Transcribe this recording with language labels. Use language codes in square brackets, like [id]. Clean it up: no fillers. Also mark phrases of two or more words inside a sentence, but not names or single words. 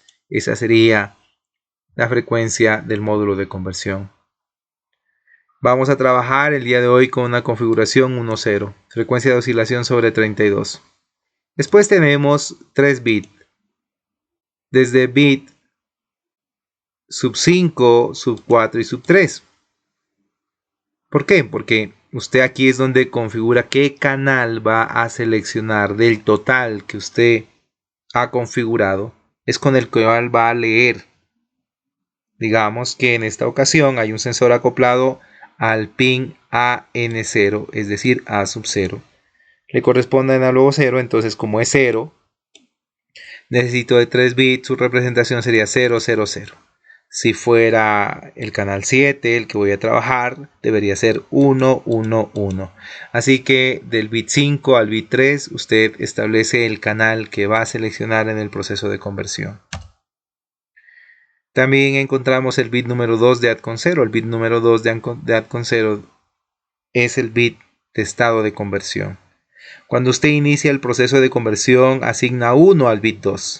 [es] Esa sería la frecuencia del módulo de conversión. Vamos a trabajar el día de hoy con una configuración 1,0, frecuencia de oscilación sobre 32. Después tenemos 3 bits. Desde bit sub 5, sub 4 y sub 3. ¿Por qué? Porque usted aquí es donde configura qué canal va a seleccionar del total que usted ha configurado. Es con el cual va a leer. Digamos que en esta ocasión hay un sensor acoplado al pin AN0, es decir, A sub 0. Le corresponde a análogo 0, entonces como es 0, necesito de 3 bits, su representación sería 000. Si fuera el canal 7, el que voy a trabajar, debería ser 111. Así que del bit 5 al bit 3, usted establece el canal que va a seleccionar en el proceso de conversión. También encontramos el bit número 2 de add con 0. El bit número 2 de add con 0 es el bit de estado de conversión. Cuando usted inicia el proceso de conversión, asigna 1 al bit 2.